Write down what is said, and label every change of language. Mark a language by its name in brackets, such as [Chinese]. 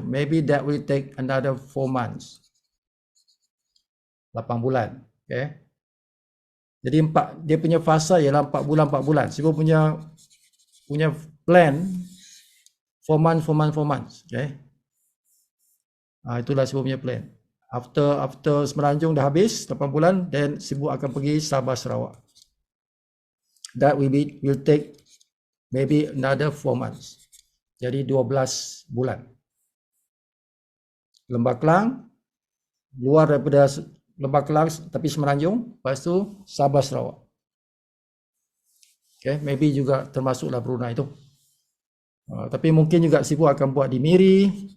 [English] Maybe that will take another 4 months. [Malay] 8 bulan. Okay. Jadi dia punya fasa ialah 4 bulan. Sifu punya plan 4 months. Okay. Itulah Sifu punya plan. After Semenanjung dah habis 8 bulan, then Sifu akan pergi Sabah Sarawak. [English] That will take maybe another 4 months. [Malay] Jadi 12 bulan. Lembah Kelang, luar daripada Lembah Kelang tapi Semenanjung, lepas tu Sabah Sarawak. Okay, maybe juga termasuklah Brunei tu. Tapi mungkin juga Sifu akan buat di Miri.